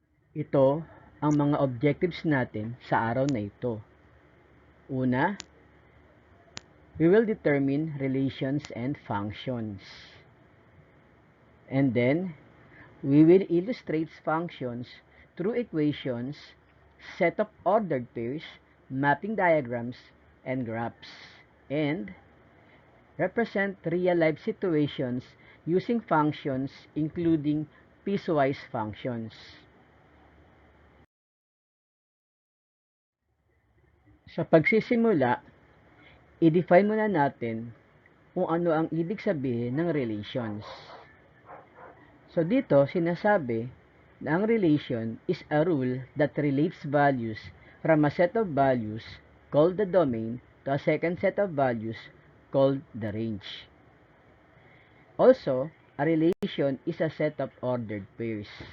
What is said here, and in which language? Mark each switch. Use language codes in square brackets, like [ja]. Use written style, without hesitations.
[tl] Ito ang mga objectives natin sa araw na ito. Una, [en] we will determine relations and functions. And then, we will illustrate functions through equations, set of ordered pairs, mapping diagrams, and graphs. And represent real-life situations using functions including piecewise functions. [tl] Sa pagsisimula, i-define muna natin kung ano ang ibig sabihin ng relations. [en] So [tl] dito, sinasabi na ang [en] relation is a rule that relates values from a set of values called the domain to a second set of values called the range. Also, a relation is a set of ordered pairs.